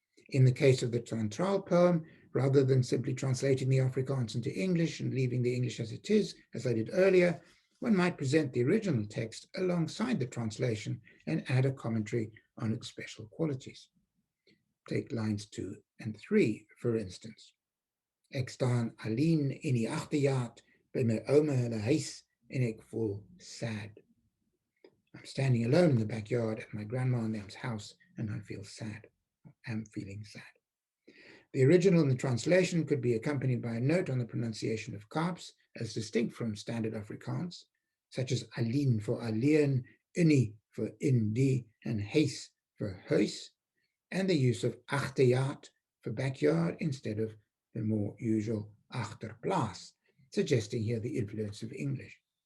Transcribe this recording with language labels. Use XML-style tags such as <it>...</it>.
<en>In the case of the Tantral poem, rather than simply translating the Afrikaans into English and leaving the English as it is, as I did earlier, one might present the original text alongside the translation and add a commentary on its special qualities. Take lines 2 and 3, for instance.</en> <af>Ek staan alleen in die agterjaard by my ouma hulle huis en ek voel sad.</af> <en>I'm standing alone in the backyard at my grandma and them's house and I feel sad. I'm feeling sad. The original and the translation could be accompanied by a note on the pronunciation of Kaaps as distinct from standard Afrikaans, such as alleen for alleen, inni for indi, and huis for huis, and the use of agterjaard for backyard instead of the more usual agterplaas, suggesting here the influence of English.</en>